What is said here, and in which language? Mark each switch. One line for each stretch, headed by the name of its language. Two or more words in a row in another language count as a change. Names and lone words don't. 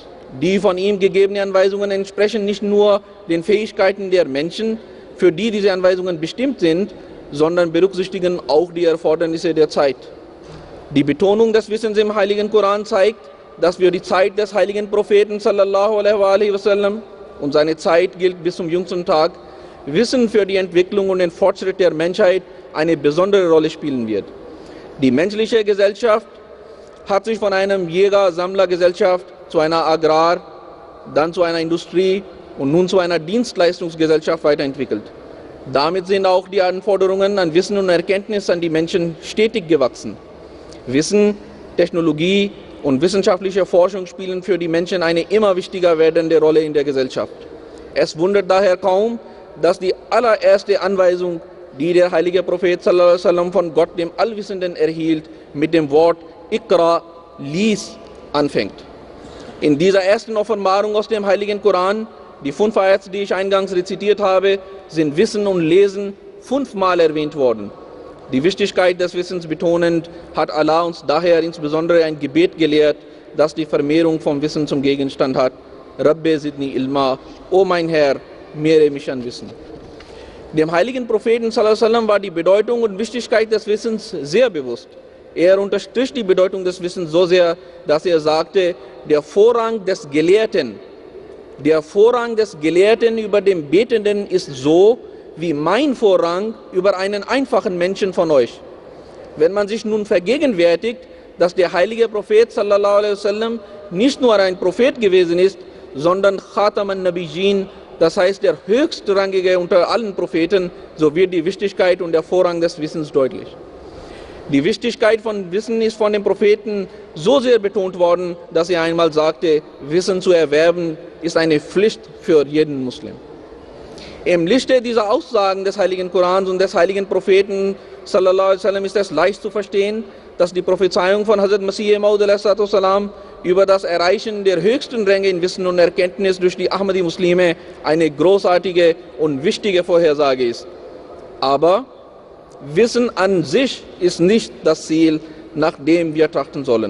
German: Die von ihm gegebenen Anweisungen entsprechen nicht nur den Fähigkeiten der Menschen, für die diese Anweisungen bestimmt sind, sondern berücksichtigen auch die Erfordernisse der Zeit. Die Betonung des Wissens im Heiligen Koran zeigt, dass für die Zeit des heiligen Propheten
Arabic: صلى الله عليه وسلم,
German: und seine Zeit gilt bis zum jüngsten Tag, Wissen für die Entwicklung und den Fortschritt der Menschheit eine besondere Rolle spielen wird. Die menschliche Gesellschaft hat sich von einer Jäger-Sammler-Gesellschaft zu einer Agrar-, dann zu einer Industrie- und nun zu einer Dienstleistungsgesellschaft weiterentwickelt. Damit sind auch die Anforderungen an Wissen und Erkenntnis an die Menschen stetig gewachsen. Wissen, Technologie und wissenschaftliche Forschung spielen für die Menschen eine immer wichtiger werdende Rolle in der Gesellschaft. Es wundert daher kaum, dass die allererste Anweisung, die der heilige Prophet
Arabic: صلى الله عليه وسلم
German: von Gott, dem Allwissenden, erhielt, mit dem Wort Iqra, lies, anfängt. In dieser ersten Offenbarung aus dem heiligen Koran, die 5 Ayats, die ich eingangs rezitiert habe, sind Wissen und Lesen 5-mal erwähnt worden. Die Wichtigkeit des Wissens betonend, hat Allah uns daher insbesondere ein Gebet gelehrt, das die Vermehrung vom Wissen zum Gegenstand hat.
Arabic: رب زدني علما,
German: o mein Herr, mehre mich an Wissen. Dem heiligen Propheten
Arabic: صلى الله عليه وسلم
German: war die Bedeutung und Wichtigkeit des Wissens sehr bewusst. Er unterstrich die Bedeutung des Wissens so sehr, dass er sagte, der Vorrang des Gelehrten über dem Betenden ist so, wie mein Vorrang über einen einfachen Menschen von euch. Wenn man sich nun vergegenwärtigt, dass der heilige Prophet
Arabic: صلى الله عليه وسلم
German: nicht nur ein Prophet gewesen ist, sondern
Arabic: خاتم النبيين,
German: das heißt der höchstrangige unter allen Propheten, so wird die Wichtigkeit und der Vorrang des Wissens deutlich. Die Wichtigkeit von Wissen ist von dem Propheten so sehr betont worden, dass er einmal sagte, Wissen zu erwerben ist eine Pflicht für jeden Muslim. Im Lichte dieser Aussagen des heiligen Korans und des heiligen Propheten
Arabic: صلى الله عليه وسلم
German: ist es leicht zu verstehen, dass die Prophezeiung von Hazrat Masih Maud a.s. über das Erreichen der höchsten Ränge in Wissen und Erkenntnis durch die Ahmadi-Muslime eine großartige und wichtige Vorhersage ist. Aber Wissen an sich ist nicht das Ziel, nach dem wir trachten sollen.